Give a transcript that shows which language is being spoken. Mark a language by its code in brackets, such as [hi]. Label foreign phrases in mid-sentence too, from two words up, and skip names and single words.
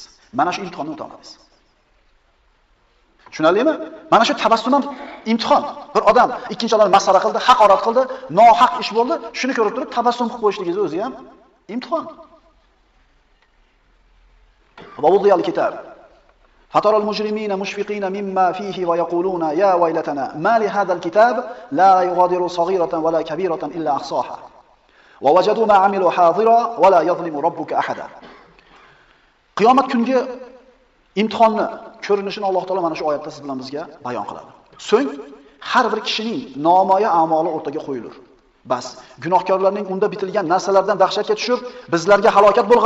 [uz] Mana shu imtihonni o'tamadingiz. Tushunarlimi? Mana shu tabassum ham imtihon. Bir odam ikkinchi odamni masxara qildi, haqorat qildi, nohaq ish bo'ldi, shuni ko'rib turib tabassum qilib qo'yishligingiz o'zi ham imtihon. [ar] ووضع الكتاب. فترى المجرمين مشفقين مما فيه ويقولون يا ويلتنا ما لهذا الكتاب لا يغادر صغيرة ولا كبيرة إلا أحصاها. ووجدوا ما عملوا حاضرا ولا يظلم ربك أحدا. [uz] Qiyomat kungi imtihonni ko'rinishini Alloh taolo mana shu oyatda siz bilan bizga bayon qiladi. So'ng har bir kishining nomoya a'moli o'rtaga qo'yilur. Bas, gunohkorlarning unda bitilgan narsalardan dahshatga tushib, bizlarga halokat bo'lg'ay.